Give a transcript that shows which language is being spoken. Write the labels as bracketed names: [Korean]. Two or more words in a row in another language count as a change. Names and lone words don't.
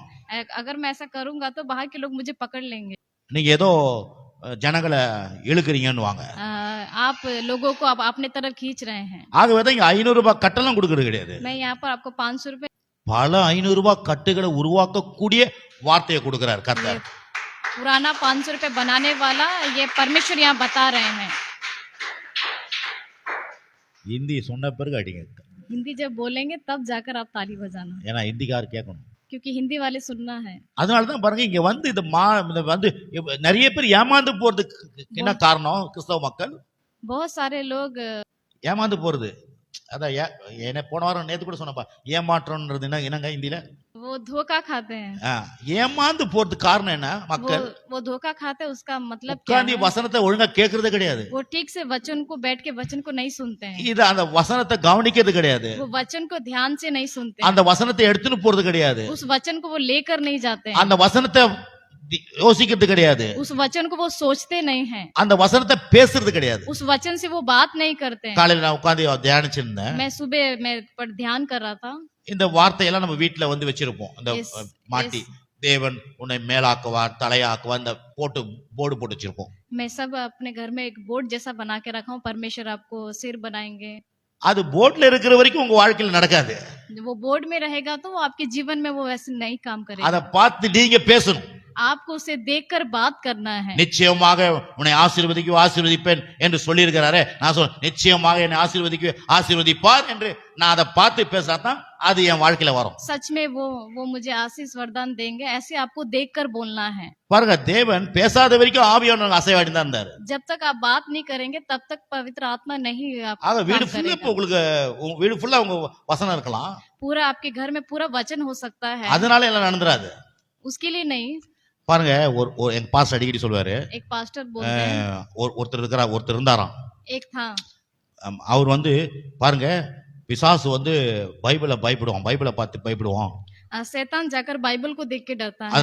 [Hindi] अगर मैं ऐसा करूंगा तो बाहर के लोग मुझे पकड़ लेंगे। [Tamil] நீங்க ஏதோ ஜனங்களை இழுக்கிறீங்கன்னுவாங்க. [Hindi] आप लोगों को आप अपने तरफ खींच रहे हैं। [Tamil] ஆகவே தான் இங்க 500 ரூபாய் கட்டெல்லாம் கொடுக்கறது கிடையாது. [Hindi] मैं यहाँ पर आपको 500 रुपए [Tamil] பல 500 ரூபாய் கட்டுகளை உருவாக்கக்கூடிய வார்த்தையை கொடுக்கிறார் கர்த்தர். [Hindi] पुराना 500 रुपए बनाने वाला ये परमेश्वर यहाँ बता रहे हैं। [Tamil] ஹிந்தி சொன்ன பிறகு அடிங்க, [Hindi] हिंदी जब बोलेंगे तब जाकर आप ताली बजाना, [Tamil] ஏன்னா ஹிந்திக்கார் கேட்கணும். [Hindi] क्योंकि हिंदी वाले सुनना है। [Tamil] அதனாலதான் பாருங்க இங்க வந்து இந்த வந்து நிறைய பேர் ஏமாந்து போறதுக்கு என்ன காரணம்? கிறிஸ்தவ மக்கள் [Hindi] बहुत सारे लोग [Tamil] ஏமாந்து போறது. அதான் என்ன போன வாரம் நேத்து கூட சொன்னப்பா, ஏமாற்றம்ன்றது என்னங்க ஹிந்தியில? [Hindi] वो धोखा खाते हैं। [Tamil] ஏமாந்து போறதுக்கு காரணம் என்ன? மக்கள் [Hindi] वो धोखा खाते हैं, उसका मतलब क्या [Tamil] உட்கார்ந்து [Hindi] है? [Tamil] வசனத்தை ஒழுங்கா கேட்கறது கிடையாது. [Hindi] वो ठीक से वचन को बैठ के वचन को नहीं सुनते हैं, [Tamil] இது அந்த வசனத்தை கவனிக்கிறது கிடையாது. [Hindi] वो वचन को ध्यान से नहीं सुनते [Tamil] அந்த वசனத்தை எடுத்துன்னு போறது கிடையாது. [Hindi] हैं, उस वचन को वो लेकर नहीं जाते हैं, [Tamil] அந்த வசனத்தை யோசிக்கிறது கிடையாது. [Hindi] उस वचन को वो सोचते नहीं हैं, [Tamil] அந்த வசனத்தை பேசுறது கிடையாது. [Hindi] उस वचन से वो बात नहीं करते हैं। [Tamil] காலையில நான் உட்கார்ந்து தியானிச்சிருந்தேன். [Hindi] मैं सुबह मैं पर ध्यान कर रहा था। [Tamil] இந்த வார்த்தையெல்லாம் நம்ம வீட்டுல வந்து வச்சிருப்போம். அந்த Yes, மாட்டி தேவன் உன்னை மேலாக்குவார் தலையாக்குவார் இந்த போர்டு போட்டு வச்சிருப்போம். [Hindi] मैं सब अपने घर में एक बोर्ड जैसा बना के रखा हूँ, परमेश्वर आपको सिर बनाएंगे। [Tamil] அது போர்ட்ல இருக்கிற வரைக்கும் உங்க வாழ்க்கையில நடக்காது. [Hindi] वो बोर्ड में रहेगा तो वो आपके जीवन में वो वैसे नहीं काम करेगा। [Tamil] அதை பார்த்து நீங்க பேசணும். [Hindi] आपको उसे देखकर बात करना है। [Tamil] நிச்சயமாக உன்னை ஆசீர்வதிப்பேன் என்று சொல்லி இருக்கிறாரே, நான் சொல்றேன் நிச்சயமாக என்னை ஆசீர்வதிப்பார் என்று நான் அதை பார்த்து பேசாதான் அது என் வாழ்க்கையில வரும். [Hindi] सच में वो मुझे आशीष वरदान देंगे, ऐसे आपको देखकर बोलना है। [Tamil] பாருங்க, தேவன் பேசாத வரைக்கும் ஆவியானவர் அசைவாடி தான் இருந்தாரு. [Hindi] जब तक आप बात नहीं करेंगे तब तक पवित्र आत्मा नहीं [Tamil] ஆக வீடு [Hindi] काम [Tamil] ஃபுல்லா [Hindi] करेगा। [Tamil] உங்களுக்கு வீடு ஃபுல்லா உங்க வசனம் இருக்கலாம், [Hindi] पूरा आपके घर में पूरा वचन हो सकता है, [Tamil] அதனால எல்லாம் நடந்துராது. [Hindi] उसके लिए नहीं। [Tamil] பாருங்க, ஒரு எங்க பாஸ்டர் அடிக்கடி சொல்லுவாரு, [Hindi] एक पास्टर बोलते हैं, [Tamil] ஒருத்தர் இருந்தாராம். [Hindi] एक था, [Tamil] அவர் வந்து பாருங்க, பிசாசு வந்து பைபிளை பார்த்து பயப்படுவான். [Hindi] शैतान जाकर बाइबल को देख के डरता है।